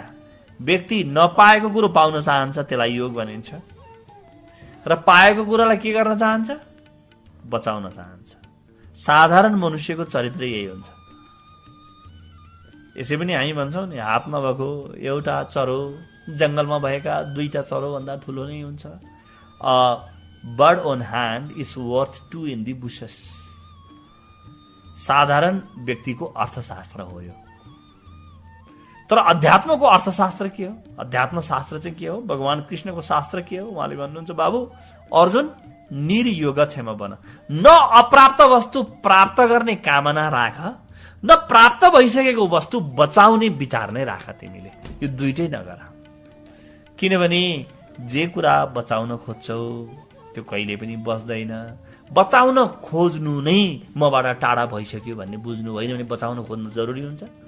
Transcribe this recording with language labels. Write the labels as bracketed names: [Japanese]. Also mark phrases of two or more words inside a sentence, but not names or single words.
[Nepali] व्यक्ति नपाएको कुरो पाउन चाहन्छ त्यसलाई योग भनिन्छ, र पाएको कुरालाई के गर्न चाहन्छ? बचाउन चाहन्छ। साधारण मनुष्यको चरित्र यही हुन्छ। यसै पनि हामी भन्छौँ नि, हातमा भएको एउटा चरो जंगलमा भएका दुईटा चरो भन्दा ठुलो नै हुन्छ। [English] Bird on hand is worth two in the bushes. [Nepali] साधारण व्यक्तिको अर्थशास्त्र हो यो। तर अध्यात्मको अर्थशास्त्र के हो? अध्यात्म शास्त्र चाहिँ के हो? भगवान कृष्णको शास्त्र के हो? उहाँले भन्नुहुन्छ बाबु अर्जुन निर्योग क्षम बन। न अप्राप्त वस्तु प्राप्त गर्ने कामना राख, न प्राप्त भइसकेको वस्तु बचाउने विचार नै राख। तिमीले यो दुईटै नगर। किनभने जे कुरा बचाउन खोज्छौ त्यो कहिले पनि बच्दैन। बचाउन खोज्नु नै मबाट टाढा भइसक्यो भन्ने बुझ्नु होइन भने बचाउन खोज्नु जरुरी हुन्छ।